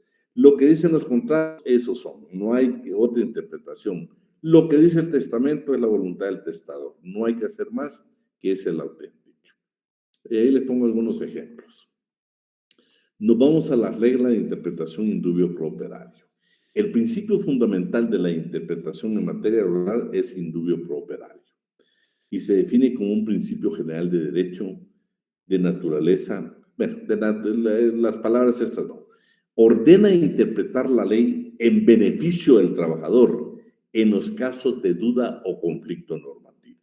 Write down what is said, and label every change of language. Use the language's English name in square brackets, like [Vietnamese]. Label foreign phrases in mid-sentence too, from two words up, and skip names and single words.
[Spanish] Lo que dicen los contratos, esos son. No hay otra interpretación. Lo que dice el testamento es la voluntad del testador. No hay que hacer más que esa es la auténtica. Y ahí les pongo algunos ejemplos. Nos vamos a la regla de interpretación [Latin] in dubio pro operario. [Spanish] El principio fundamental de la interpretación en materia laboral es [Latin] in dubio pro operario [Spanish] y se define como un principio general de derecho de naturaleza, bueno, las palabras estas no. Ordena interpretar la ley en beneficio del trabajador en los casos de duda o conflicto normativo.